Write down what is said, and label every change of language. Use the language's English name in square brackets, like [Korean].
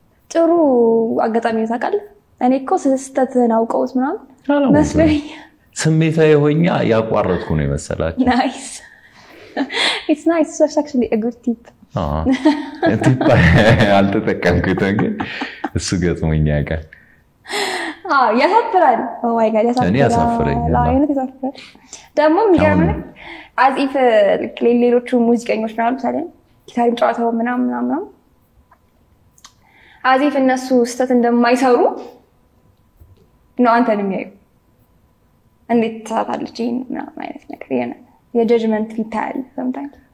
[Amharic] ጥሩ አጋጣሚ ታውቃለህ እኔ እኮ ስህተትን አውቀውት ምናምን መስሎኝ ስሜታዊ ሆኛ ያቋረጥኩ ነው የመሰላቸው [English] ናይስ it's nice it's actually a good tip [Amharic] tip አልተጠቀምኩትም ግን እሱ ገጥሞኛ ያውቃል ያሳፍራል [English] ኦ ማይ ጋድ [Amharic] ያሳፍራል እኔ ያሳፍረኛል ያሳፍራል ደግሞ የሚገርምህ [English] as if [Amharic] ሌሎቹ ሙዚቀኞች ምናምን ታለ ጊታር ጨዋታው ምናምን as if እነሱ ስህተት እንደማይሰሩ ነው አንተን የሚያዩ እንዴት ታታለች ምናምን አይነት ነገር የነ የጀጅመንት ፊታል sometimes